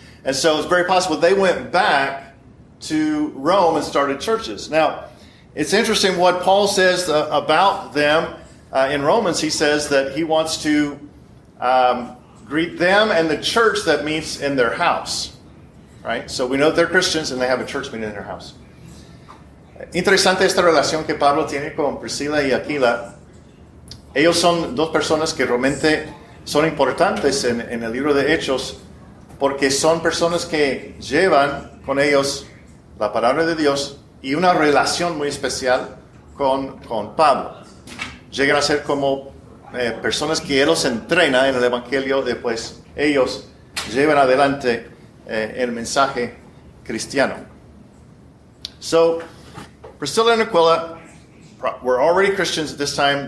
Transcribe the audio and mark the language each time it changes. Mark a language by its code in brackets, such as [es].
[en] And so it's very possible they went back to Rome and started churches. Now, it's interesting what Paul says about them. In Romans, he says that he wants to greet them and the church that meets in their house. Right? So we know that they're Christians and they have a church meeting in their house. [es] Interesante esta relación que Pablo tiene con Priscilla y Aquila. Ellos son dos personas que realmente son importantes en el libro de Hechos porque son personas que llevan con ellos la palabra de Dios y una relación muy especial con Pablo. Llegan a ser como personas que él los entrena en el Evangelio, después ellos llevan adelante el mensaje cristiano. [en] So, Priscilla and Aquila were already Christians at this time.